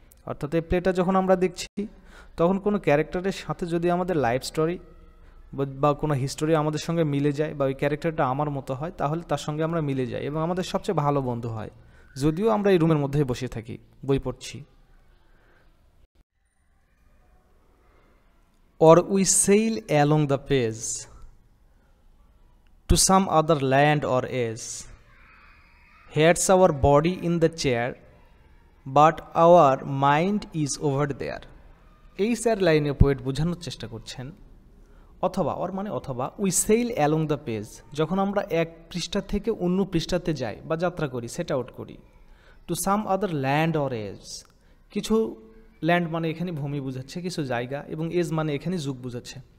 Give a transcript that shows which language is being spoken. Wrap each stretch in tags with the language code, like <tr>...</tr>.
<bn>অর্থাৎ এই প্লেটা যখন আমরা দেখছি তখন কোনো ক্যারেক্টারের সাথে যদি আমাদের লাইফ স্টোরি বা কোনো হিস্টোরি আমাদের সঙ্গে মিলে যায় বা ওই ক্যারেক্টারটা আমার মতো হয়, তাহলে তার সঙ্গে আমরা মিলে যাই এবং আমাদের সবচেয়ে ভালো বন্ধু হয়, যদিও আমরা এই রুমের মধ্যেই বসে থাকি, বই পড়ছি।</bn> <en>Or we sail along the page to some other land or age. Here's our body in the chair, but our mind is over there.</en> <bn>এই চার লাইনে পোয়েট বোঝানোর চেষ্টা করছেন অথবা ওর মানে অথবা</bn> <en>we sell along the page,</en> <bn>যখন আমরা এক পৃষ্ঠা থেকে অন্য পৃষ্ঠাতে যাই বা যাত্রা করি, সেট আউট করি।</bn> <en>to some other land or edge,</en> <bn>কিছু ল্যান্ড মানে এখানে ভূমি বোঝাচ্ছে, কিছু জায়গা, এবং এজ মানে এখানে যুগ বোঝাচ্ছে।</bn>